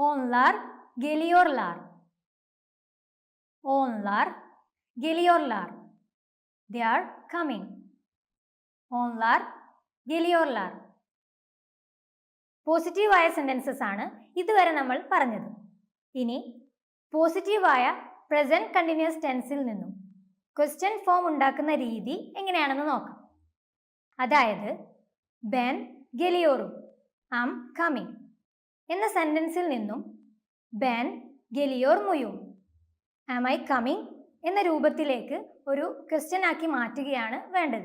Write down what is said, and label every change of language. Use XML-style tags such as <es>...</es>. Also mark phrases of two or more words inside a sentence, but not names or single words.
<tr>Onlar geliyorlar. Onlar geliyorlar.</tr> <en>They are coming.</en> <tr>Onlar geliyorlar.</tr> <ml>പോസിറ്റീവായ സെന്റൻസസ് ആണ് ഇതുവരെ നമ്മൾ പറഞ്ഞത്. ഇനി പോസിറ്റീവായ</ml> <en>present continuous tense</en> <ml>നിന്നും</ml> <en>question form</en> <ml>ഉണ്ടാക്കുന്ന രീതി എങ്ങനെയാണെന്ന് നോക്കാം. അതായത്</ml> <tr>Ben geliyorum</tr> <en>am coming</en> <ml>എന്ന സെന്റൻസിൽ നിന്നും</ml> <tr>Ben geliyor muyum</tr> <en>am I coming</en> <ml>എന്ന രൂപത്തിലേക്ക് ഒരു ക്വസ്റ്റ്യൻ ആക്കി മാറ്റുകയാണ് വേണ്ടത്.</ml>